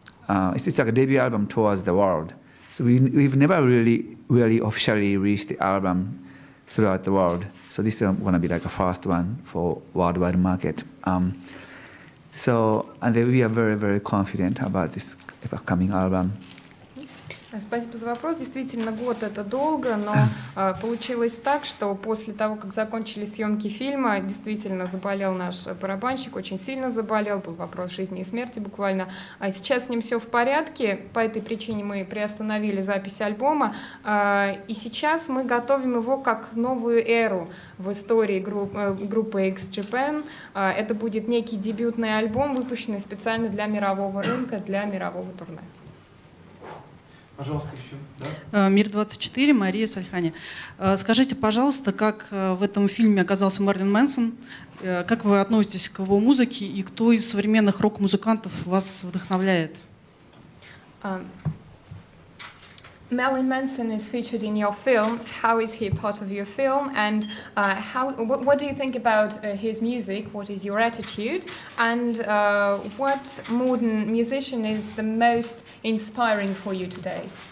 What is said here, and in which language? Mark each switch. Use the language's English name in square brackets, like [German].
[English] It's like a debut album towards the world. So we've never really officially released the album throughout the world. So this is going to be like a first one for worldwide market. And we are very, very confident about this upcoming album. [Russian] Спасибо за вопрос. Действительно, год — это долго, но получилось так, что после того, как закончились съемки фильма, действительно заболел наш барабанщик, очень сильно заболел, был вопрос жизни и смерти буквально. А сейчас с ним все в порядке, по этой причине мы приостановили запись альбома, и сейчас мы готовим его как новую эру в истории группы X-Japan. Это будет некий дебютный альбом, выпущенный специально для мирового рынка, для мирового турне. Пожалуйста, еще. Да? Мир-24, Мария Сальхани. Скажите, пожалуйста, как в этом фильме оказался Марлин Мэнсон? Как вы относитесь к его музыке и кто из современных рок-музыкантов вас вдохновляет? [English] Marilyn Manson is featured in your film. How is he part of your film? And what do you think about his music? What is your attitude? And what modern musician is the most inspiring for you today?